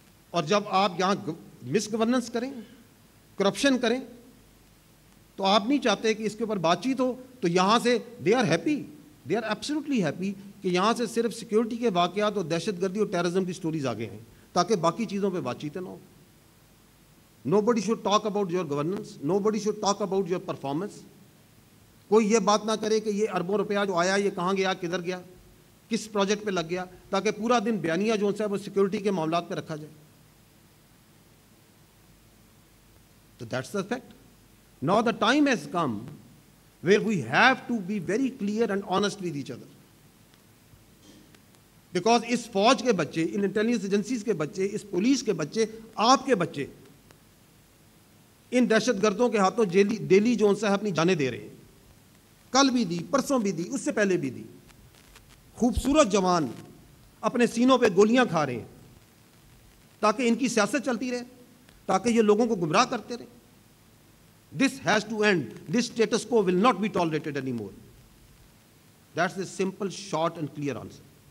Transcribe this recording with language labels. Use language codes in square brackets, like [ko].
[ur] اور جب آپ یہاں مس گورننس کریں، کرپشن کریں، تو آپ نہیں چاہتے کہ اس کے اوپر بات چیت ہو. تو یہاں سے [en] they are absolutely happy [ur] کہ یہاں سے صرف سیکیورٹی کے واقعات اور دہشت گردی اور ٹیررزم کی سٹوریز آگے ہیں تاکہ باقی چیزوں پہ بات چیتیں نہ ہو. [en] Nobody should talk about your governance. Nobody should talk about your performance. [ur] کوئی یہ بات نہ کرے کہ یہ اربوں روپیہ جو آیا یہ کہاں گیا، کدھر گیا، کس پروجیکٹ پہ لگ گیا، تاکہ پورا دن بیانیہ جو ہے وہ سیکیورٹی کے معاملات پہ رکھا جائے. [en] So that's the fact. Now the time has come where we have to be very clear and honest with each other. Because [ur] اس فوج کے بچے، ان انٹیلیجنس ایجنسیز کے بچے، اس پولیس کے بچے، آپ کے بچے ان دہشت گردوں کے ہاتھوں ڈیلی جو ہے اپنی جانیں دے رہے ہیں. کل بھی دی، پرسوں بھی دی، اس سے پہلے بھی دی. خوبصورت جوان اپنے سینوں پہ گولیاں کھا رہے ہیں تاکہ ان کی سیاست چلتی رہے، تاکہ یہ لوگوں کو گمراہ کرتے رہیں. [en] This has to end. This status quo will not be tolerated anymore. That's the simple, short and clear answer.